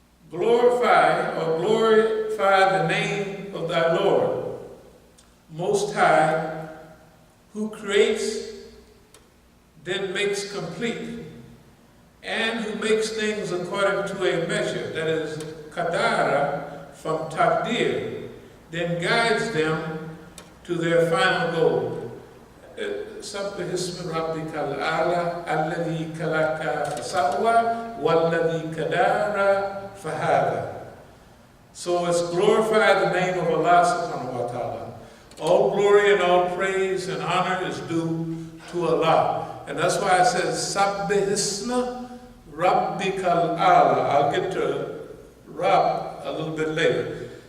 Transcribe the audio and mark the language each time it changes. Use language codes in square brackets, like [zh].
[en] Glorify the name of thy Lord, Most High, who creates, then makes complete, and who makes things according to a measure, that is, Qadr, from Taqdir, then guides them to their final goal. [ar] سبح اسم ربك الأعلى الذي خلق فسوى والذي قدر فهدى. [en] So it's glorify the name of Allah subhanahu wa ta'ala. All glory and all praise and honor is due to Allah. And that's why it says [ar] Sabbih isma rabbikal a'la. [en] I'll get to Rabb a little bit later.